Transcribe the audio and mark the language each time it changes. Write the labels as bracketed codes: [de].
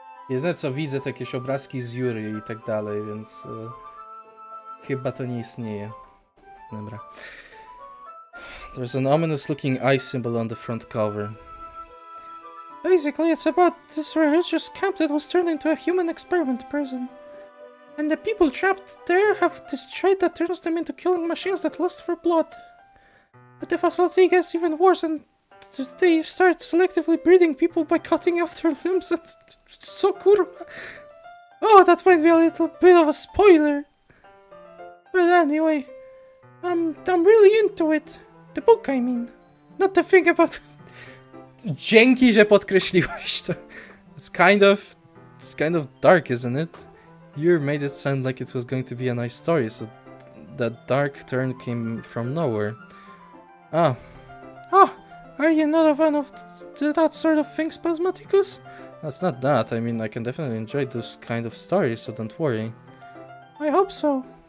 [pl] Jedyne co widzę to jakieś obrazki z Yuri i tak dalej, więc chyba to nie istnieje. Dobra. [en] There's an ominous looking eye symbol on the front cover. Basically, it's about this religious camp that was turned into a human experiment prison. And the people trapped there have this trait that turns them into killing machines that lust for blood. But the facility gets even worse and they start selectively breeding people by cutting off their limbs and... So kurwa... Oh, that might be a little bit of a spoiler. But anyway, I'm really into it. The book, I mean. Not the thing about... [pl] Dzięki, że podkreśliłeś to. [en] It's kind of dark, isn't it? You made it sound like it was going to be a nice story, so that dark turn came from nowhere. Ah. Ah! Are you not a fan of that sort of thing, Spasmaticus? That's not that. I mean, I can definitely enjoy those kind of stories, so don't worry. I hope so.